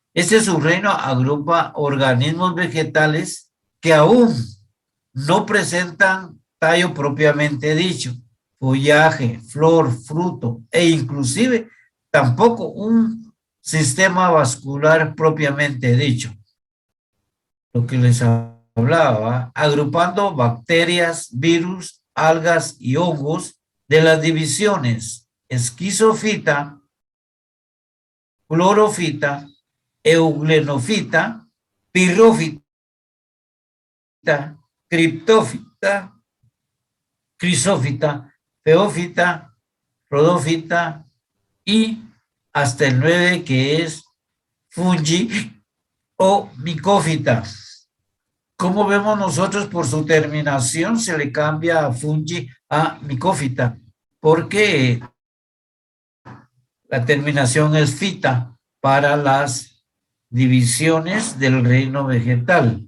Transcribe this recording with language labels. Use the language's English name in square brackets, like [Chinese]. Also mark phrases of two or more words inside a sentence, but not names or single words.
[Spanish] Este subreino agrupa organismos vegetales que aún no presentan tallo propiamente dicho, follaje, flor, fruto e inclusive tampoco un sistema vascular propiamente dicho. Lo que les hablaba, agrupando bacterias, virus, algas y hongos de las divisiones esquizofita, clorofita, euglenofita, pirrófita, criptófita, crisófita, feófita, rodófita y hasta el 9 que es fungi o micófita. Como vemos nosotros, por su terminación se le cambia a fungi a micófita, porque la terminación es fita para las divisiones del reino vegetal.